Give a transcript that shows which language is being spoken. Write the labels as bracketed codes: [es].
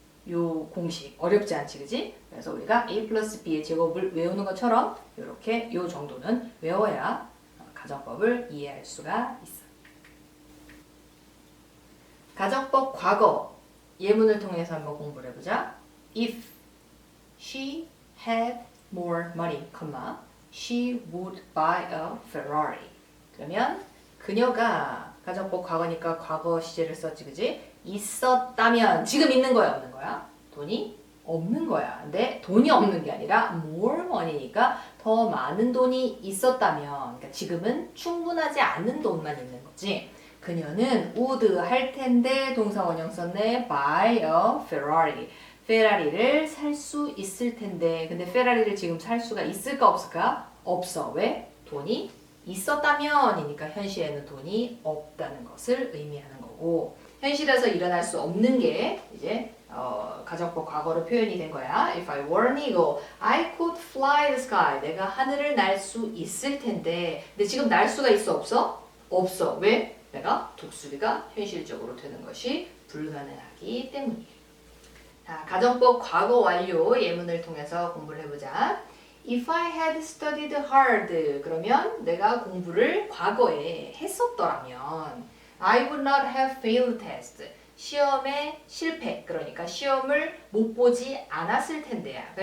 [ko] 요 공식 어렵지 않지, 그지? 그래서 우리가 a 플러스 b의 제곱을 외우는 것처럼 이렇게 요 정도는 외워야 가정법을 이해할 수가 있어. 가정법 과거 예문을 통해서 한번 공부를 해보자. [en] If she had more money, she would buy a Ferrari. [ko] 그러면 그녀가 가정법 과거니까 과거 시제를 썼지, 그지? 있었다면 지금 있는 거야, 없는 거야? 돈이 없는 거야. 근데 돈이 없는 게 아니라 [en] more money [ko] 니까 더 많은 돈이 있었다면, 그러니까 지금은 충분하지 않은 돈만 있는 거지. 그녀는 would 할 텐데 동사 원형 썼네. [en] buy a Ferrari. [ko] 페라리를 살 수 있을 텐데 근데 페라리를 지금 살 수가 있을까 없을까? 없어. 왜? 돈이 있었다면이니까 현실에는 돈이 없다는 것을 의미하는 거고 현실에서 일어날 수 없는 게 이제 가정법 과거로 표현이 된 거야. [en] If I were an eagle, I could fly the sky. [ko] 내가 하늘을 날 수 있을 텐데 근데 지금 날 수가 있어 없어? 없어. 왜? 내가 독수리가 현실적으로 되는 것이 불가능하기 때문이에요. 자, 가정법 과거 완료 예문을 통해서 공부를 해보자. [en] If I had studied hard [ko] 그러면 내가 공부를 과거에 했었더라면 [en] I would not have failed test [ko] 시험에 실패 그러니까 시험을 못 보지 않았을 텐데야.